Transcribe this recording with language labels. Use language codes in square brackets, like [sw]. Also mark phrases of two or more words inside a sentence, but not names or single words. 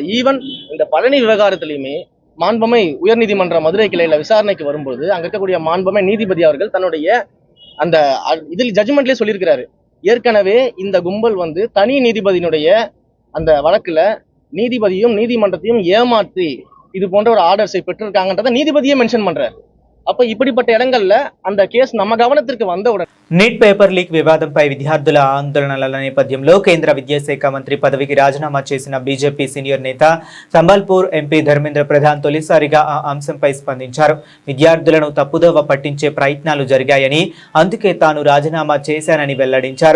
[ta] ஈவன் இந்த பழனி விவகாரத்திலையுமே மாண்புமை உயர்நீதிமன்ற மதுரை கிளையில விசாரணைக்கு வரும்போது அங்க இருக்கக்கூடிய மாண்புமை நீதிபதி அவர்கள் தன்னுடைய அந்த இதில் ஜட்ஜ்மெண்ட்லயே சொல்லியிருக்கிறாரு, ஏற்கனவே இந்த கும்பல் வந்து தனி நீதிபதியினுடைய அந்த வழக்குல நீதிபதியும் நீதிமன்றத்தையும் ஏமாற்றி இது போன்ற ஒரு ஆர்டர்ஸை பெற்றிருக்காங்கன்றத நீதிபதியே மென்ஷன் பண்றாரு. அப்ப இப்படிப்பட்ட இடங்கள்ல அந்த கேஸ் நம்ம கவனத்திற்கு வந்தவுடன் [te] నీట్ పేపర్ లీక్ వివాదంపై విద్యార్థుల ఆందోళనల నేపథ్యంలో కేంద్ర విద్యాశాఖ మంత్రి పదవికి రాజీనామా చేసిన బీజేపీ సీనియర్ నేత సంబల్పూర్ ఎంపీ ధర్మేంద్ర ప్రధాన్ తొలిసారిగా ఆ అంశంపై స్పందించారు. విద్యార్థులను తప్పుదోవ పట్టించే ప్రయత్నాలు జరిగాయని, అందుకే తాను రాజీనామా చేశానని వెల్లడించారు.